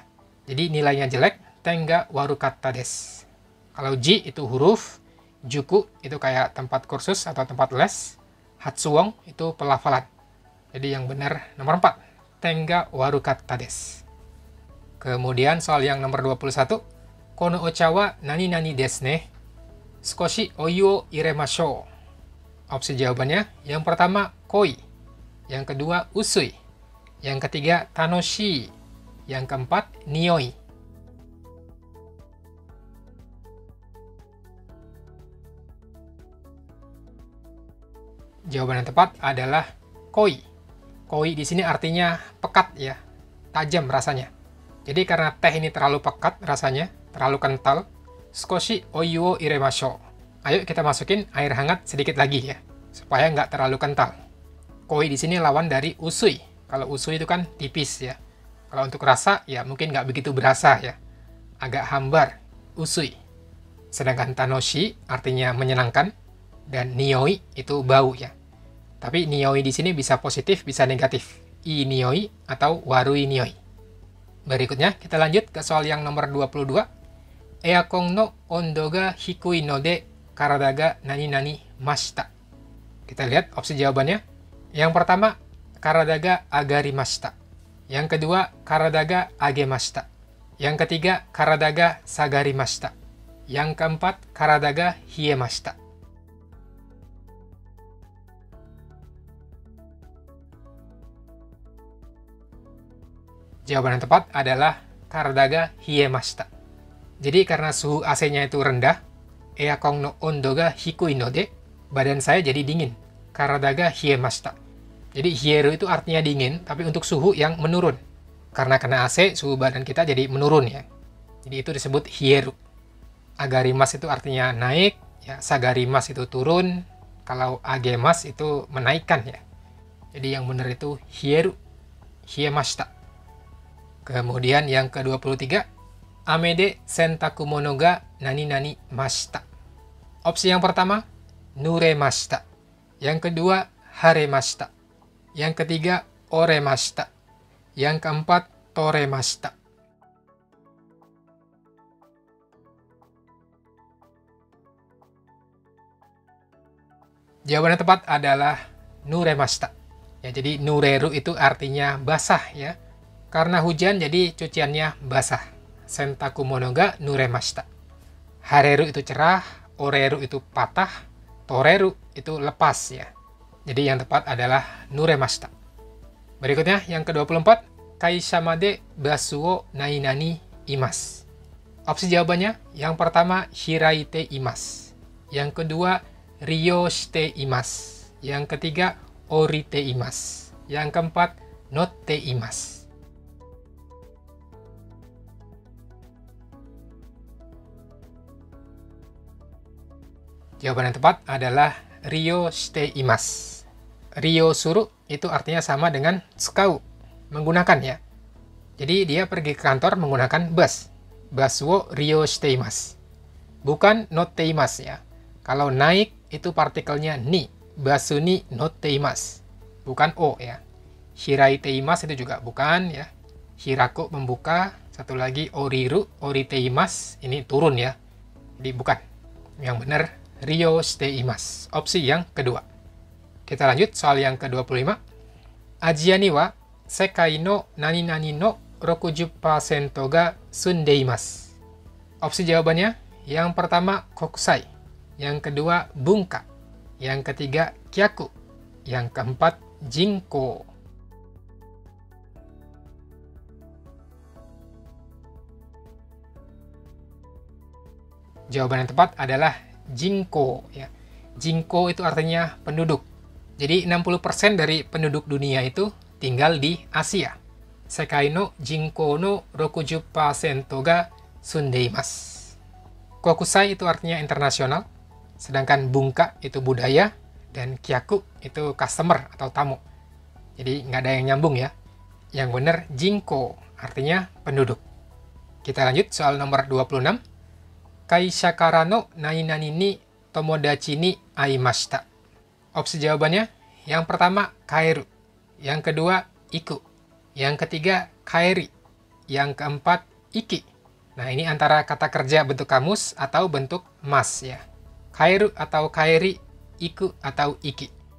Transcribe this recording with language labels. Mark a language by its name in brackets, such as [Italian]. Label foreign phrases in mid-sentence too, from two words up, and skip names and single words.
[Indonesian] Jadi nilainya jelek, [Japanese] ten ga warukatta desu. [Indonesian] Kalau ji itu huruf, juku itu kayak tempat kursus atau tempat les, hatsuon itu pelafalan. Jadi yang benar nomor 4, [Japanese] ten ga warukatta desu. [Indonesian] Kemudian soal yang nomor 21, [Japanese] kono ocha wa nani-nani desu ne, sukoshi oyu o iremashou. [Indonesian] Opsi jawabannya, yang pertama koi, yang kedua usui, yang ketiga tanoshii, yang keempat nioi. Jawaban yang tepat adalah koi. Koi di sini artinya pekat ya, tajam rasanya. Jadi karena teh ini terlalu pekat rasanya, terlalu kental, [Japanese] sukoshi oyu o iremashou. [Indonesian] Ayo kita masukin air hangat sedikit lagi ya, supaya nggak terlalu kental. Koi di sini lawan dari usui. Kalau usui itu kan tipis ya. Kalau untuk rasa ya mungkin nggak begitu berasa ya, agak hambar, usui. Sedangkan tanoshi artinya menyenangkan, dan nioi itu bau ya. Tapi nioi di sini bisa positif, bisa negatif. [Japanese] I nioi atau warui nioi. [Indonesian] Berikutnya kita lanjut ke soal yang nomor 22. [Japanese] Eakon no ondo ga hikui node karada ga nani-nani mashita. [Indonesian] Kita lihat opsi jawabannya. Yang pertama, [Japanese] karada ga agarimashita. [Indonesian] Yang kedua, [Japanese] karada ga agemashita. [Indonesian] Yang ketiga, [Japanese] karada ga sagarimashita. [Indonesian] Yang keempat, [Japanese] karada ga hiemashita. [Indonesian] Jawaban yang tepat adalah [Japanese] karada ga hiemashita. [Indonesian] Jadi karena suhu AC-nya itu rendah, [Japanese] eakon no ondo ga hikui node, [Indonesian] badan saya jadi dingin. [Japanese] Karada ga hiemashita. [Indonesian] Jadi hieru itu artinya dingin, tapi untuk suhu yang menurun. Karena kena AC, suhu badan kita jadi menurun ya. Jadi itu disebut hieru. Agarimas itu artinya naik, ya sagarimas itu turun. Kalau agemas itu menaikkan ya. Jadi yang benar itu hieru, hiemashita. Kemudian yang ke-23, [Japanese] ame de sentaku mono ga nani-nani mashita. [Indonesian] Opsi yang pertama, nuremashita. Yang kedua, haremashita. Yang ketiga, oremashita. Yang keempat, toremashita. Jawaban yang tepat adalah nuremashita. Ya, jadi nureru itu artinya basah ya. Karena hujan jadi cuciannya basah. [Japanese] Sentaku mono ga nuremashita. [Indonesian] Hareru itu cerah, oreru itu patah, toreru itu lepas ya. Jadi yang tepat adalah nuremashita. Berikutnya yang ke-24, [Japanese] kaisha made basu o nai-nani imasu. [Indonesian] Opsi jawabannya, yang pertama [Japanese] hiraite imasu. [Indonesian] Yang kedua [Japanese] ryo shite imasu. [Indonesian] Yang ketiga [Japanese] orite imasu. [Indonesian] Yang keempat [Japanese] notte imasu. [Indonesian] Jawaban yang tepat adalah [Japanese] ryo shite imasu. Ryo suru [Indonesian] itu artinya sama dengan tsukau, menggunakan ya. Jadi dia pergi ke kantor menggunakan bus. [Japanese] Basu wo ryo shite imasu. [Indonesian] Bukan [Japanese] notte imasu [Indonesian] ya. Kalau naik itu partikelnya ni. [Japanese] Basu ni notte imasu. [Indonesian] Bukan o ya. [Japanese] Hiraite imasu [Indonesian] itu juga bukan ya. Hiraku membuka. Satu lagi oriru, [Japanese] orite imasu. [Indonesian] Ini turun ya. Jadi bukan. Yang benar [Japanese] ryo shite imasu. [Indonesian] Opsi yang kedua. Kita lanjut soal yang ke-25. [Japanese] Asia ni wa sekai no nani-nani no 60% ga sunde imasu. [Indonesian] Opsi jawabannya, Yang pertama kokusai, yang kedua bunka, yang ketiga kyaku, yang keempat jinko. Jawaban yang tepat adalah jinko ya. Jinko itu artinya penduduk. Jadi 60% dari penduduk dunia itu tinggal di Asia. [Japanese] Sekai no jinko no 60% ga sundeimasu. [Indonesian] Kokusai itu artinya internasional, sedangkan bunka itu budaya, dan kyaku itu customer atau tamu. Jadi nggak ada yang nyambung ya. Yang benar jinko artinya penduduk. Kita lanjut soal nomor 26. [Japanese] Kaisha kara no nani-nani ni tomodachi ni aimashita. [Indonesian] Opsi jawabannya, yang pertama kaeru, yang kedua iku, yang ketiga kaeri, yang keempat iki. Nah, ini antara kata kerja bentuk kamus atau bentuk mas ya. Kaeru atau kaeri, iku atau iki.